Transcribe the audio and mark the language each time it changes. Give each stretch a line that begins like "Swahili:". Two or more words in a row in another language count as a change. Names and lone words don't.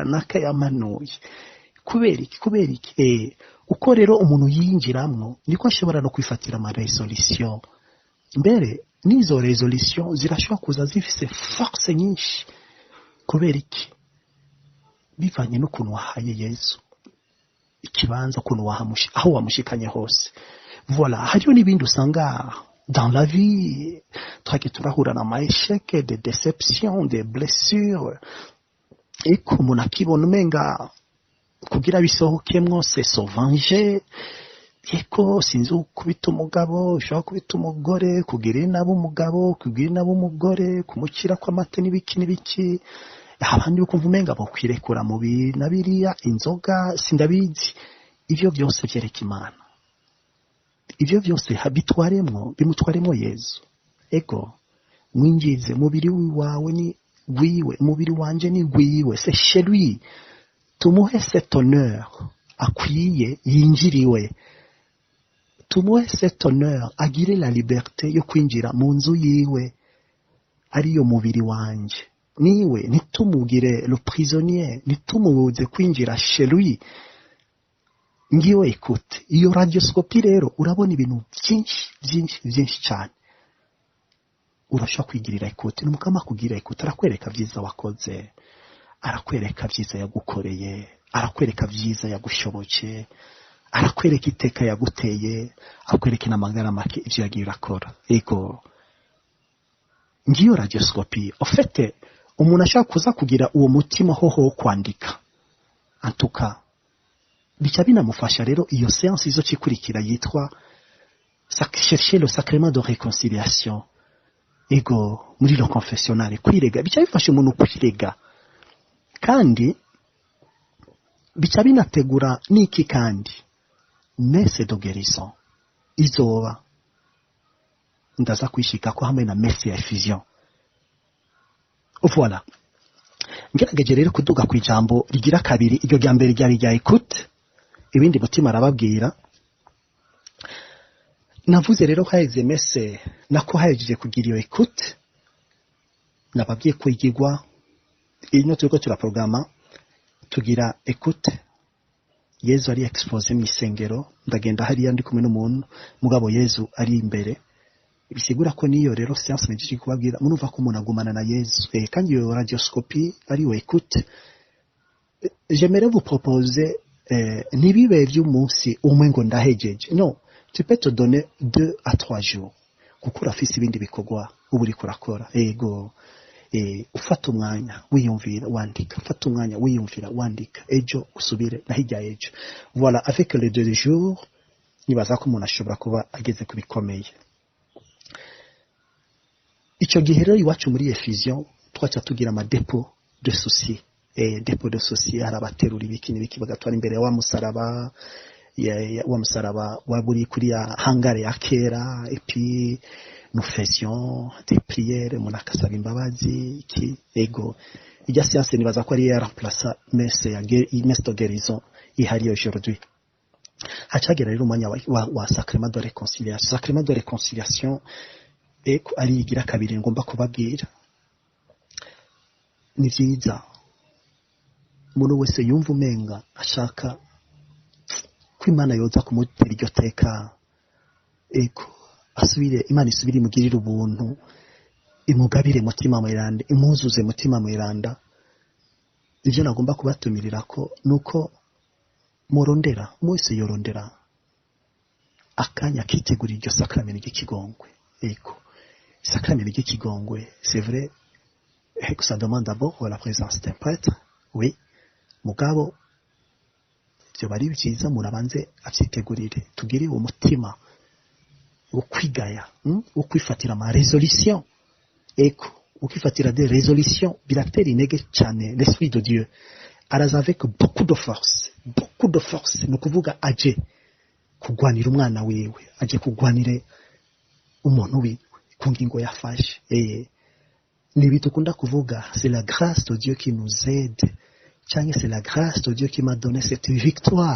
Rundi: nakayamanuye kubera iki uko rero umuntu yinjiramwo niko ashobora no kwifatira ama resolution mbere nizo resolution zirashobora kuza zifise force nyinshi kubera iki bivanye n'ukuntu wahaye Yesu ikibanza ukuntu aho wamushikanye hose voilà hariyo n'ibindi usanga
French: dans la vie
Rundi: turahura na maéchec
French: des déceptions des blessures
Rundi: eko umuntu akibona umenga kugira bisohokemwo
French: c'est se venger
Rundi: eko sinzi kubita umugabo ushaka kubita umugore kugira inabo umugabo kugira inabo umugore kumukira kw'amate n'ibiki abandi ukumva umenga bokwirekura mu binabiriya inzoga sindabizi ivyo byose byereka Imana ivyo byose bimutwaremwo Yezu ego mwinjize mubiri wawe ni wiwe mubiri wanje ni wiwe
French: c'est chez lui
Rundi: tumuhe
French: cet honneur
Rundi: akwiye yinjiriwe tumuhe
French: cet honneur
Rundi: agire
French: la liberté
Rundi: yo kwinjira mu nzu yiwe ariyo mubiri wanje niwe nitumugire
French: le prisonnier
Rundi: nitumubuze kwinjira
French: chez lui
Rundi: ngiwe écoute iyo radioscopie rero urabona ibintu byinshi cyane urashaka kwigirira écoute n'umukama kugira écoute arakwereka byiza wakoze arakwereka byiza yagukoreye arakwereka byiza yagushoboke arakwereka iteka yaguteye arakwereka n'amagara make ivyo yagiye urakora ego ngiyo radioscopie
French: en fait
Rundi: umuntu ashaka kuza kugira uwo mutima hoho kwandika antuka bica binamufasha rero iyo séance izo cikurikira yitwa
French: chercher le sacrement de réconciliation
Rundi: ego muri
French: le confessionnal
Rundi: kwirega bica bifasha umuntu kwirega kandi bica binategura niki kandi
French: messe de guérison
Rundi: izoba ndaza kwishika ko hamwe na messe ya effusion voilà ngerageje rero kuduga ku ijambo rigira kabiri iryo rya mbere ryari rya écoute ibindi mutima arababwira navuze rero haize messe nako hajeje kugira iyo écoute nababwiye kwigirwa ino turiko turaprograma tugira écoute Yezu ari expose mu isengero ndagenda hariya ndi kumwe n'umuntu mugabo Yezu ari imbere bisigura ko niyo rero séance nigiki kubabwira munumva ko umuntu agumana na Yezu kandi iyo radioscopie ari we écoute
French: j'aimerais vous proposer
Rundi: nibibe by'umunsi umwe ngo ndahejeje
French: non tu peux te donner 2 à 3 jours
Rundi: kuko urafise ibindi bikorwa uburi kurakora ego ufata umwanya wiyumvira wandika ufata umwanya wiyumvira wandika ejo usubire nahijya ejo voilà
French: avec les 2 jours
Rundi: nibaza ko umuntu ashobora kuba ageze kubikomeye icyo gihe rero iwacu muri effusion twaca tugira ama
French: dépôt de soucis dépôt de soucis
Rundi: arabaterura ibiki bagatwara imbere ya wa musaraba waburi kuri ya hangare ya kera
French: et puis nous faisions des prières mon
Rundi: akasaba imbabazi ki ego ijya séance nibaza ko ari ya
French: remplacer messe de guérison
Rundi: ihari aujourd'hui hacagera rero umwanya wa
French: sacrement de réconciliation. Sacrement de réconciliation
Rundi: ari igira kabiri ngomba kubabwira. Ni vyiza umuntu wese yumva umenga ashaka ko Imana yoza kumutera iryo teka, asubire, Imana isubire imugirire ubuntu, imugabire mutima mweranda, imuzuze mutima mweranda. Ivyo nagomba kubatumirira ko nuko murondera, mwese yorondera akanya kitegura iryo sakramenti ry'ikigongwe. Sakramenti ry'ikigongwe,
French: c'est vrai que ça demande d'abord la présence d'un prêtre, oui,
Rundi: mugabo byo bari byiza murabanze avyitegurire, tugire uwo mutima wo kwigaya, wo kwifatira ama résolution, ukifatira
French: des résolutions
Rundi: biratera intege cyane.
French: L'esprit de Dieu araza avec beaucoup de force,
Rundi: ni kuvuga aje kugwanira umwana wiwe, aje kugwanire umuntu wiwe ku ngingo yafashe. Ni bitukunda kuvuga
French: c'est la grâce de Dieu qui nous aide, c'est la grâce de Dieu qui m'a donné cette victoire.